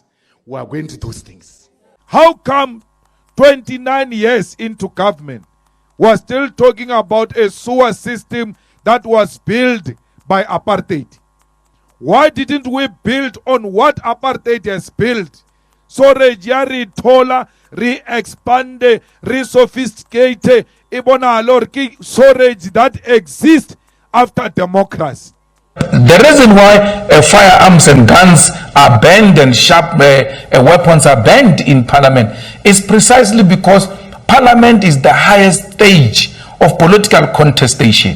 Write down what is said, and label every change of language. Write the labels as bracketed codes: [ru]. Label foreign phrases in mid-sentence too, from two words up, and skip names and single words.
[en] We are going to those things. How come 29 years into government, we're still talking about a sewer system that was built by apartheid? Why didn't we build on what apartheid has built? So [st] re tola, [en] re-expand, re-sophisticate, storage that exists after democracy. The reason why firearms and guns are banned and sharp weapons are banned in Parliament is precisely because Parliament is the highest stage of political contestation.